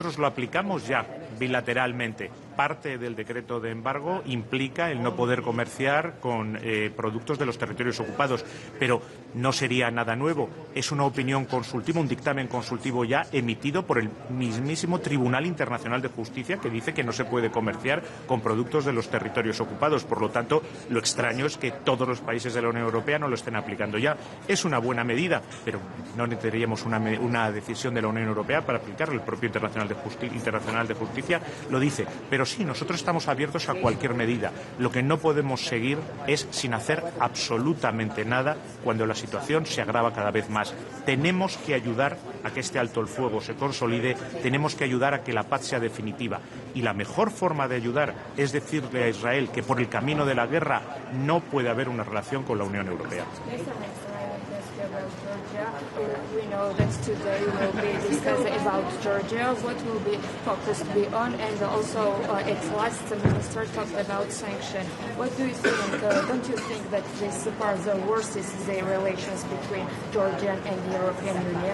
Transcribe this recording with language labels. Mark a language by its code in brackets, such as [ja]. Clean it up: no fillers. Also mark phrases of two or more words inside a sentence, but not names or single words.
[es] Nosotros lo aplicamos ya bilateralmente. Parte del decreto de embargo implica el no poder comerciar con productos de los territorios ocupados, pero no sería nada nuevo. Es una opinión consultiva, un dictamen consultivo ya emitido por el mismísimo Tribunal Internacional de Justicia que dice que no se puede comerciar con productos de los territorios ocupados. Por lo tanto, lo extraño es que todos los países de la Unión Europea no lo estén aplicando ya. Es una buena medida, pero no necesitaríamos una decisión de la Unión Europea para aplicarla. El propio Internacional de Justicia lo dice. Pero sí, nosotros estamos abiertos a cualquier medida. Lo que no podemos seguir es sin hacer absolutamente nada cuando la situación se agrava cada vez más. Tenemos que ayudar a que este alto el fuego se consolide, tenemos que ayudar a que la paz sea definitiva. Y la mejor forma de ayudar es decirle a Israel que por el camino de la guerra no puede haber una relación con la Unión Europea. [en] We know that today will be discussed about Georgia, what will be focused on, and also at last the minister talked about sanctions. What do you think? Don't you think that this far the worst is the relations between Georgia and the European Union?